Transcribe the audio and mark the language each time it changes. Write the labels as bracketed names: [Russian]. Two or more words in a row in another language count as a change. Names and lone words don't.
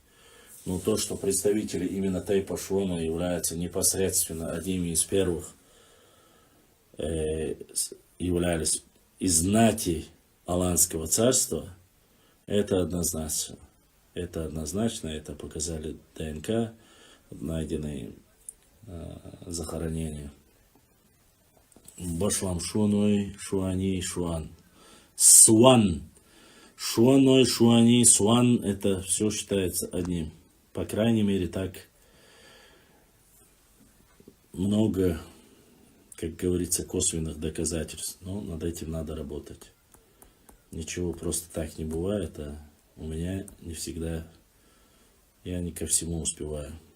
[Russian] Но то, что представители именно Тайпа Шуона являются непосредственно одними из первых, являлись из знати Аланского царства, это однозначно. Это однозначно, это показали ДНК, найденные захоронения. Башлам шуаной, шуани, шуан. Суан. Шуаной, шуани, суан. Это все считается одним. По крайней мере, так много, как говорится, косвенных доказательств. Но над этим надо работать. Ничего просто так не бывает, а у меня не всегда, я не ко всему успеваю.